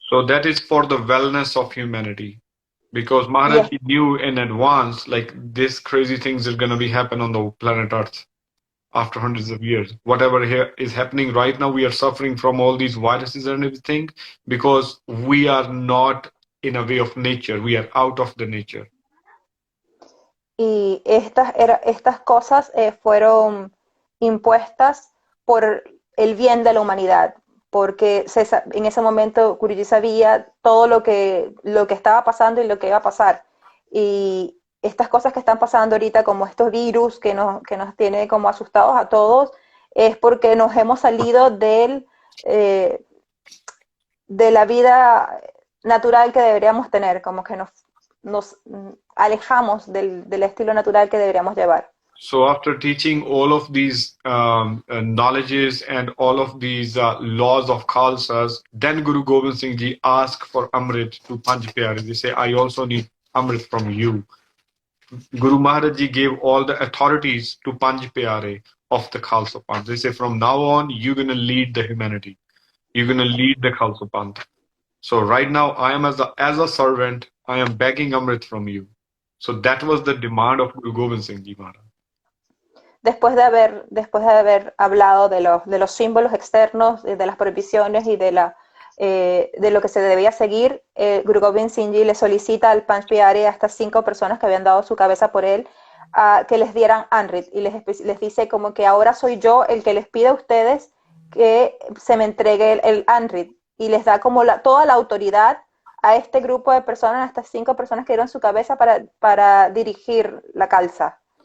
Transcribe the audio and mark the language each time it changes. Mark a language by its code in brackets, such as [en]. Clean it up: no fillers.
[en] So that is for the wellness of humanity. Because Maharaj knew in advance, like these crazy things are going to be happen on the planet Earth after hundreds of years. Whatever here is happening right now, we are suffering from all these viruses and everything because we are not in a way of nature. We are out of the nature. [es] Y estas cosas fueron impuestas por el bien de la humanidad, porque en ese momento Guruji sabía todo lo que estaba pasando y lo que iba a pasar. Y estas cosas que están pasando ahorita, como estos virus que nos tiene como asustados a todos, es porque nos hemos salido de la vida natural que deberíamos tener, como que nos alejamos del estilo natural que deberíamos llevar. [en] So after teaching all of these knowledges and all of these laws of Khalsas, then Guru Gobind Singh Ji asked for Amrit to Panch Pyare. They say, I also need Amrit from you. Guru Maharaj Ji gave all the authorities to Panch Pyare of the Khalsa Panth. They say, from now on, you're going to lead the humanity. You're going to lead the Khalsa Panth. So right now, I am as a servant, I am begging Amrit from you. So that was the demand of Guru Gobind Singh Ji Maharaj. [es] Después de haber hablado de los símbolos externos, de las prohibiciones y de lo que se debía seguir, Guru Gobind Singh Ji le solicita al Panch Pyare a estas 5 personas que habían dado su cabeza por él, que les dieran Amrit, y les dice como que ahora soy yo el que les pide a ustedes que se me entregue el Amrit, y les da como toda la autoridad a este grupo de personas, a estas 5 personas que dieron su cabeza para dirigir la Khalsa.